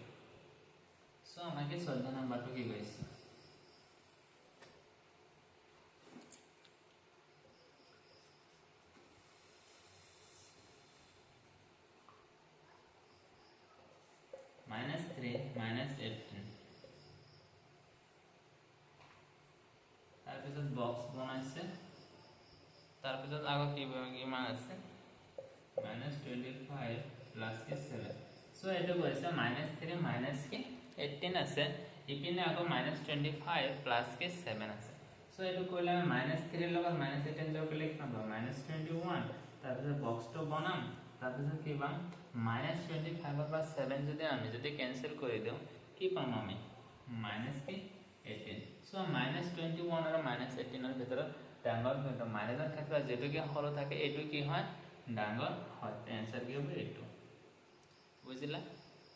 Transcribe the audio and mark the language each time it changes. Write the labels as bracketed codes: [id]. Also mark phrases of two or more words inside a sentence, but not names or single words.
[as] সো আমাকে 14 নম্বৰটো কি কৈছে, -3 -18, তাৰপিছত বক্স বনাইছে, তাৰপিছত আকৌ কিমান আছে -25 + 7। সো এইটো কৈছে -3 -18 আছে, ইপিনে আকৌ -25 প্লাস কে 7 আছে [bn] সো এটো কইলে -3 এর লগত -18 যোগ করলে কি পাবো -21 তারপর বক্সটো বনাম তারপর কি পাম -25 এর পর 7 যদি ক্যান্সেল করে দেও কি পাম আমি -18 সো -21 আর -18 এর ভিতর ডাঙর কিন্তু মাইনাসের ক্ষেত্রে যেটো কি হল থাকে এটো কি হয় ডাঙর হয় অ্যানসার কি হবে এটো বুঝলা।